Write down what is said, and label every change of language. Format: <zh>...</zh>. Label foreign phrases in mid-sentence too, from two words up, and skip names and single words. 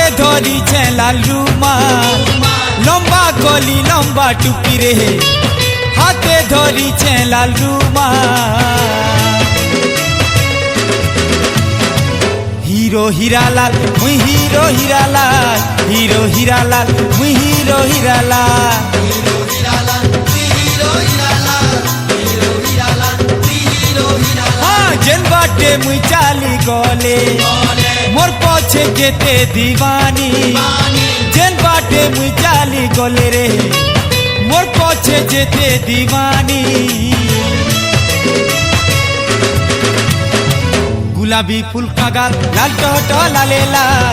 <spv>ଧରିଛେ ଲାଲ ରୁମାଲ ଲମ୍ବା କଲି ଲମ୍ବା ଟୁପି ରେ ହାତେ ଧରିଛେ ଲାଲ ରୁମାଲ ହିରୋ ହୀରାଲାଲ ମୁଇଁ ହିରୋ ହୀରାଲାଲ ହିରୋ ହୀରାଲାଲ ମୁଇଁ ହିରୋ ହୀରାଲାଲ ଜେନ ବାଟେ ମୁଇଁ ଚାଲି ଗଲେ ମୋର ପଛେ ଯେତେ ଦିୱାନୀ ଜେନ ବାଟେ ମୁଇଁ ଚାଲି ଗଲେ ରେ ମୋର ପଛେ ଯେତେ ଦିୱାନୀ</spv> <hi>गुलाबी फूल का गाल लाल टहटह लाले लाल।</hi>